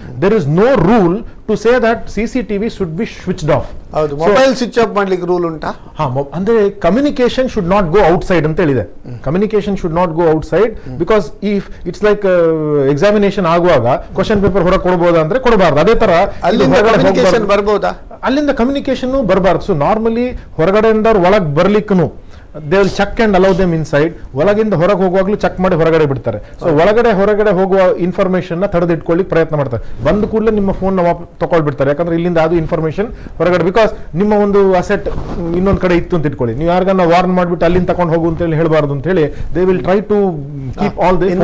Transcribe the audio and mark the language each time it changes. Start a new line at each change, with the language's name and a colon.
English: There is no rule to say that CCTV should be switched off.
Kannada: ಹೌದು, mobile switch off ಮಾಡ್ಲಿಕ್ಕೆ rule ಉಂಟಾ?
English: ಅಂದ್ರೆ communication should not go outside ಅಂತ ಹೇಳಿದೆ. Communication should not go outside, because if it's like examination
Kannada: ಆಗುವಾಗ question paper ಹೊರಗೆ ಕೊಡಬಹುದಾ ಅಂದ್ರೆ ಕೊಡಬಾರ್ದು. ಅದೇ ತರ ಅಲ್ಲಿಂದ ಬರ್ಬೋದಾ? ಅಲ್ಲಿಂದ ಕಮ್ಯುನಿಕೇಶನ್ ಬರಬಾರ್ದು. ಸೊ ನಾರ್ಮಲಿ ಹೊರಗಡೆಯಿಂದ ಒಳಗೆ ಬರ್ಲಿಕ್ಕೂ
English: they will check and allow them inside.
Kannada: ಒಳಗಿಂದ ಹೊರಗೆ ಹೋಗುವಾಗ್ಲೂ ಚೆಕ್ ಮಾಡಿ ಹೊರಗಡೆ ಬಿಡ್ತಾರೆ. ಸೊ ಹೊರಗಡೆ ಹೋಗುವ ಇನ್ಫಾರ್ಮೇಶನ್ ನ ತಡೆದಿಟ್ಕೊಳ್ಳಿಕ್ಕೆ ಪ್ರಯತ್ನ ಮಾಡ್ತಾರೆ. ಬಂದ ಕೂಡಲೇ ನಿಮ್ಮ ಫೋನ್ ತಗೊಳ್ಬಿಡ್ತಾರೆ, ಯಾಕಂದ್ರೆ ಇಲ್ಲಿಂದ ಅದು ಇನ್ಫಾರ್ಮೇಶನ್ ಹೊರಗಡೆ, ಬಿಕಾಸ್ ನಿಮ್ಮ ಒಂದು ಅಸೆಟ್ ಇನ್ನೊಂದ್ ಕಡೆ ಇತ್ತು ಅಂತ ಇಟ್ಕೊಳ್ಳಿ, ನೀವು ಯಾರಿಗಾನ ವಾರ್ನ್ ಮಾಡ್ಬಿಟ್ಟು ಅಲ್ಲಿಂದ ತಗೊಂಡು ಹೋಗು ಅಂತ ಹೇಳಿ ಹೇಳ್ಬಾರ್ದು ಅಂತ ಹೇಳಿ
English: They will try to keep all the.